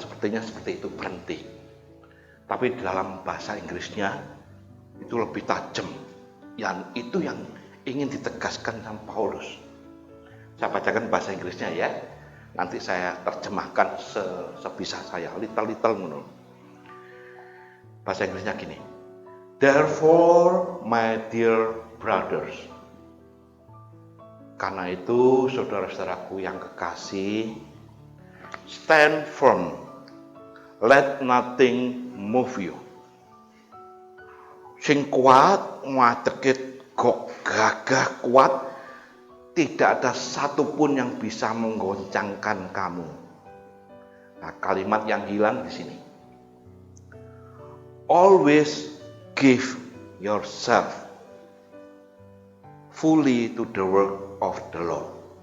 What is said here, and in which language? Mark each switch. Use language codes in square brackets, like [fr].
[id] Sepertinya seperti itu, berhenti. Tapi di dalam bahasa Inggrisnya itu lebih tajam. Yang itu yang ingin ditegaskan sama Paulus. Saya bacakan bahasa Inggrisnya ya. Nanti saya terjemahkan sebisa saya, little menurut. Bahasa Inggrisnya gini. [en] Therefore, my dear brothers. [id] Karena itu, saudara-saudaraku yang kekasih, [en] stand firm. Let nothing move you. [id] Sing kuat, ngadegit, gagah kuat, tidak ada satupun yang bisa menggoncangkan kamu. Nah, kalimat yang hilang di sini. [en] Always give yourself fully to the work of the Lord.